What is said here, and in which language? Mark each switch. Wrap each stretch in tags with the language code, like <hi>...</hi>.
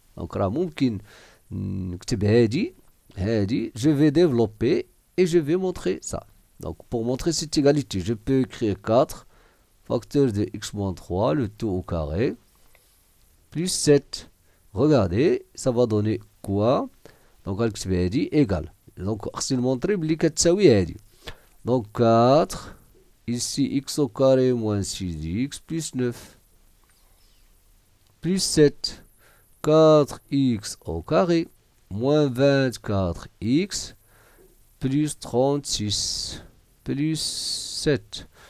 <fr>Donc, là,</fr> <ar>ممكن نكتب هذه</ar> <fr>je vais développer et je vais montrer ça. Donc, pour montrer cette égalité, je peux écrire 4 facteur de x moins 3, le tout au carré, plus 7. Regardez, ça va donner quoi? Donc,</fr> <ar>نكتب هذه</ar> <fr>égal.</fr> <ar>Donc, خصني نمونطري بلي كتساوي هذه.</ar> <fr>Donc, 4, ici x au carré moins 6x plus 9, plus 7. 4x au carré, moins 24x, plus 36, plus 7.</fr>